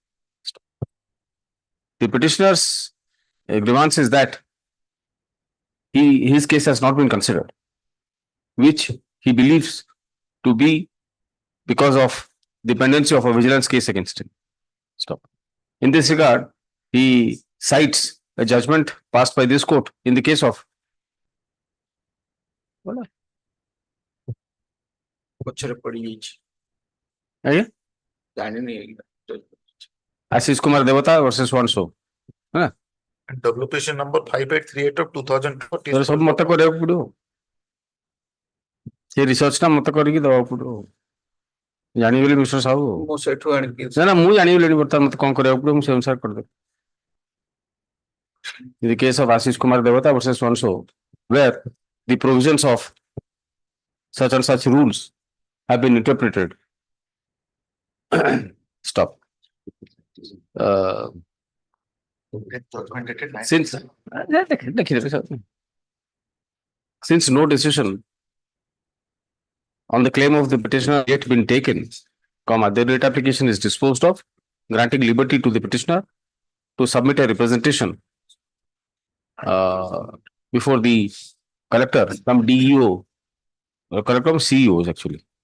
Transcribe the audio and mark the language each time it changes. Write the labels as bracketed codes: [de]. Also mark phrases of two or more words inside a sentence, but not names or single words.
[en] The petitioner's grievance is that his case has not been considered, which he believes to be because of dependency of a vigilance case against him. Stop. In this regard, he cites a judgment passed by this court in the case of [or] ପଛରେ ପଡିଯାଇଛି ଆଜ୍ଞା ଜାଣିନି [en] Ashish Kumar Devata versus so. WPC number 5838 of 2004. [or] ତୋର ସବୁ ମତେ କରିବାକୁ ପଡିବ ସେ ରିସର୍ଚ୍ଚ ଟା ମତେ କରିକି ଦେବାକୁ ପଡିବ ଜାଣିଗଲି ମିଷ୍ଟର ସାହୁ ମୁଁ ସେଠୁ ଆଣିକି ନା ମୁଁ ଜାଣିଗଲିଣି ବର୍ତ୍ତମାନ ମତେ କଣ କରିବାକୁ ପଡିବ ମୁଁ ସେ ଅନୁସାରେ କରିଦେବି [en] In the case of Ashish Kumar Devata versus so, where the provisions of such and such rules have been interpreted. Stop. Since no decision on the claim of the petitioner yet been taken, the writ application is disposed of, granting liberty to the petitioner to submit a representation before the collector, some DEO, collector CEOs actually.